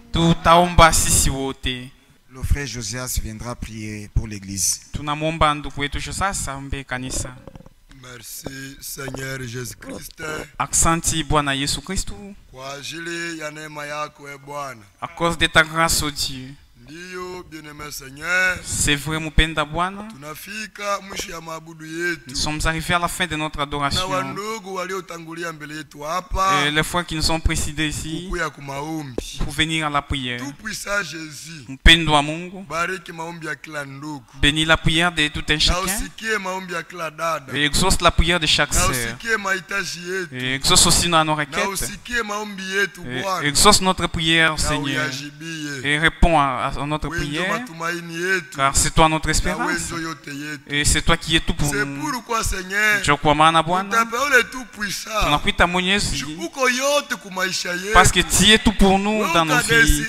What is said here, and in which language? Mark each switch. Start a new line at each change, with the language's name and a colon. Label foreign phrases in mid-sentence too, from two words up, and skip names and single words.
French: Le frère Josias viendra prier pour l'église. Merci Seigneur Jésus-Christ.
Swahili: Aksanti Bwana Yesu Kristu. Kwa ajili ya neema yako e Bwana.
French: À cause de ta grâce, oh Dieu. Ndiyo bien-aimé Seigneur. C'est vrai
Swahili: mpenda Bwana. Tunafika mwisho ya maabudu yetu.
French: Nous sommes arrivés à la fin de notre adoration.
Swahili: Na wandugu waliotangulia mbele yetu hapa.
French: Et les frères qui nous ont précédés ici.
Swahili: Kukuya kumaombi.
French: Pour venir à la prière. Tout puissant Jésus.
Swahili: Mpendwa Mungu. Bariki maombi ya kila ndugu.
French: Bénis la prière de tout un chacun.
Swahili: Na usikie maombi ya kila dada.
French: Et exauce la prière de chaque sœur.
Swahili: Na usikie mahitaji yetu.
French: Et exauce aussi nos requêtes.
Swahili: Na usikie maombi yetu Bwana.
French: Exauce notre prière, Seigneur. Et réponds à notre prière. Car c'est toi notre espérance. Et c'est toi qui es tout pour nous. Parce que tu es tout pour nous dans nos vies.